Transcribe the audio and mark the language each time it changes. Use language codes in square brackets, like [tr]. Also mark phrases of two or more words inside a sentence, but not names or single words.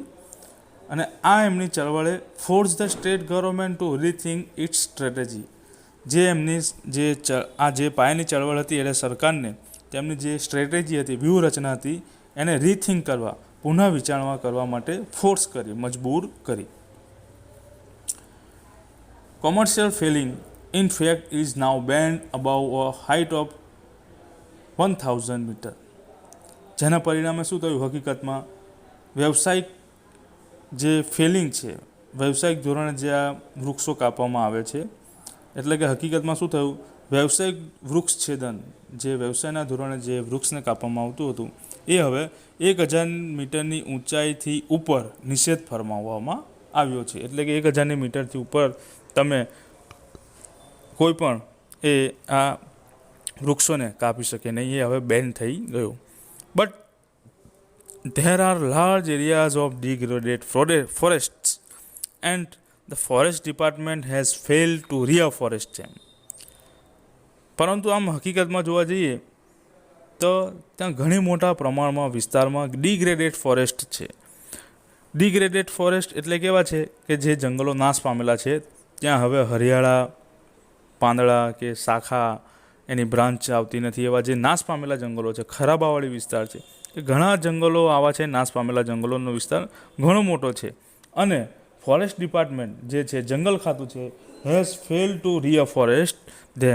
[gu] અને આ એમની ચળવળે [en] force the state government to rethink its strategy. [gu] જે એમની જે પાયાની ચળવળ હતી એટલે સરકારને તેમની જે સ્ટ્રેટેજી હતી, વ્યૂહરચના હતી, એને રીથિંક કરવા, પુનઃ વિચારણા કરવા માટે ફોર્સ કરી, મજબૂર કરી. [en] Commercial felling, in fact, is now banned above a height of 1000 meter. [gu] જેના પરિણામે શું થયું? હકીકતમાં વ્યવસાયિક જે ફેલિંગ છે, વ્યવસાયિક ધોરણે જે આ વૃક્ષો કાપવામાં આવે છે, એટલે કે હકીકતમાં શું થયું? વ્યવસાયિક વૃક્ષછેદન, જે વ્યવસાયના ધોરણે જે વૃક્ષને કાપવામાં આવતું હતું, એ હવે 1000 મીટરની ઊંચાઈથી ઉપર નિષેધ ફરમાવવામાં આવ્યો છે. એટલે કે 1000 મીટરથી ઉપર તમે કોઈ પણ આ વૃક્ષોને કાપી શકે નહીં, એ હવે બેન થઈ ગયું. [en] બટ there are large areas of degraded forests and the forest department has failed to reforest them. [gu] પરંતુ આમ હકીકતમાં જોવા જઈએ તો ત્યાં ઘણી મોટા પ્રમાણમાં વિસ્તારમાં [en] degraded forest [gu] છે. [en] degraded forest [gu] એટલે કેવા છે? કે જે જંગલો નાશ પામેલા છે, ત્યાં હવે હરિયાળા પાંદડા કે શાખા એની બ્રાન્ચ આવતી નથી, એવા જે નાશ પામેલા જંગલો છે, ખરાબાવાળી વિસ્તાર છે, કે ઘણા જંગલો આવા છે, નાશ પામેલા જંગલોનો વિસ્તાર ઘણો મોટો છે અને [en] forest department [gu] જે છે જંગલ ખાતું છે [en] has fail to reforest them.